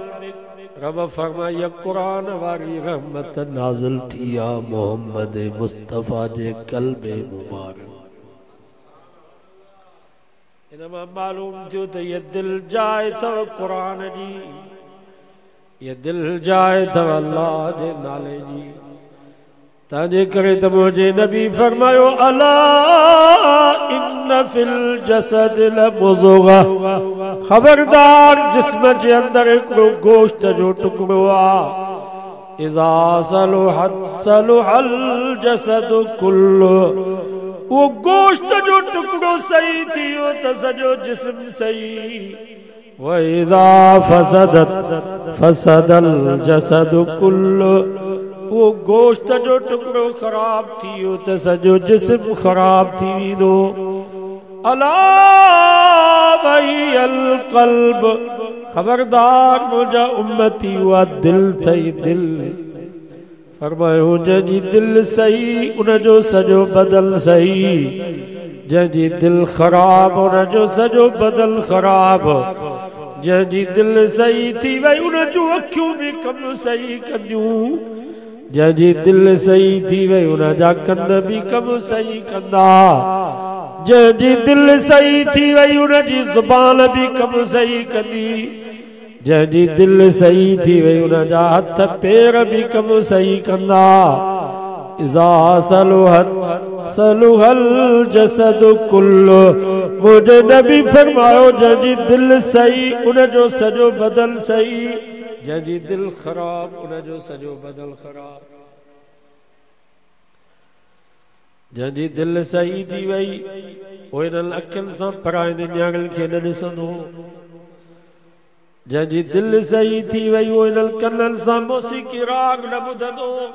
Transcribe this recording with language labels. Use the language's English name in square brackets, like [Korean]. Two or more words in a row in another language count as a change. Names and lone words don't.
[Sindhi] रब फरमाइए कुरान वारी रहमत नाज़िल थी आहे मोहम्मद मुस्तफ़ा जे क़ल्बे मुबारक। इन मां मालूम थियो त ये दिल जाइ अथव कुरान जी, ये दिल जाइ अथव अल्लाह जे नाले जी। تنهنجي ڪري ته منهنجي نبي فرمايو [Arabic] ألا إن في الجسد لمضغة. [Sindhi] خبردار جسم جي اندر هڪڙو گوشت جو ٽڪڙو آهي [Arabic] إذا صلحت صلح الجسد كله. [Sindhi] वो गोश्त जो टुकड़ो सही थियो त सॼो जिस्म सही। [Arabic] وإذا فسدت فسد الجسد كله. [Sindhi] वो गोश्त जो टुकड़ो ख़राब थियो त सॼो जिस्म ख़राब थी वेंदो। [Arabic] ألا وهي القلب, [Sindhi] खबरदार मुंहिंजा उम्मती उहा दिल थई दिल। फरमायो जंहिंजी दिल सही उनजो सॼो बदल सही, जंहिंजी दिल ख़राब उनजो सॼो बदल ख़राब। जंहिंजी दिल सही थी वई उनजूं अखियूं बि कम सही कंदियूं, जंहिंजी दिल सही थी वई उनजा कन बि कम सही कंदा, जंहिंजी दिल सही थी वई उनजी ज़ुबान बि कम सही कंदी, जंहिंजी दिल सही थी वई उनजा हथ पेर बि कम सही कंदा। [Arabic] إذا صلحت صلح الجسد كله. [Sindhi] मुंहिंजे नबी फरमायो जंहिंजी दिल सही उनजो सॼो बदन सही, जंहिंजी दिल ख़राब उनजो सॼो बदन ख़राब। जंहिंजी दिल सही थी वई उहो इन्हनि अखियुनि सां पराइनि नियाणियुनि खे न ॾिसंदो, जंहिंजी दिल सही थी वई उहो इन्हनि कननि सां मौसीक़ी राग न ॿुधंदो,